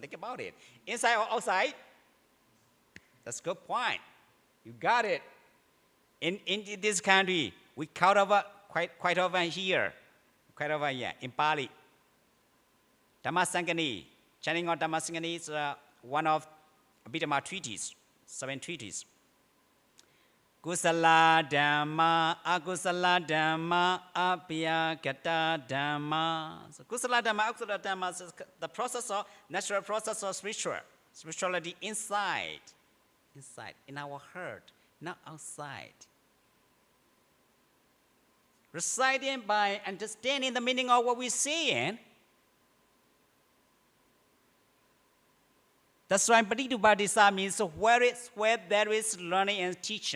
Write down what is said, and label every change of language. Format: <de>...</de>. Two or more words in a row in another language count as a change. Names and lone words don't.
<en>Think about it. Inside or outside? That's a good point. You got it. In this country, we count over quite often here, in Pali. Dhammasangani, chanting on Dhammasangani is one of Abhidhamma treaties, 7 treaties.</en> <pi>Kusala Dhamma, Akusala Dhamma, Abhyagata Dhamma.</pi> <en>So</en> <pi>Kusala Dhamma, Akusala Dhamma</pi> <en>is the process of, natural process of spirituality inside, in our heart, not outside. Residing by understanding the meaning of what we're saying. That's why Pratitubhadisa means where there is learning and teaching.</en>